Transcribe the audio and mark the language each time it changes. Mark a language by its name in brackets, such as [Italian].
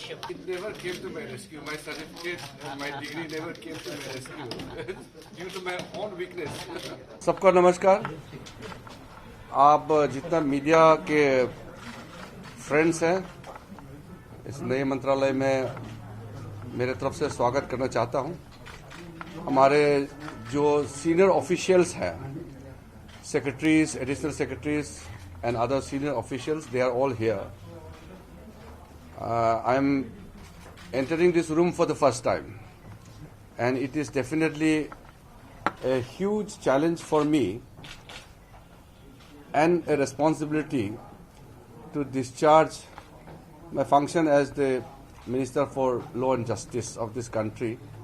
[English] It never came to my rescue. My certificate and my degree never came to my rescue due to my own weakness. [Hindi] सबको नमस्कार। आप जितना media के friends हैं इस नए मंत्रालय में मेरे तरफ से स्वागत करना चाहता हूं। हमारे जो सीनियर ऑफिशियल्स हैं, secretaries, additional secretaries [English] and other senior officials, they are all here. I am entering this room for the first time, and it is definitely a huge challenge for me and a responsibility to discharge my function as the Minister for Law and Justice of this country.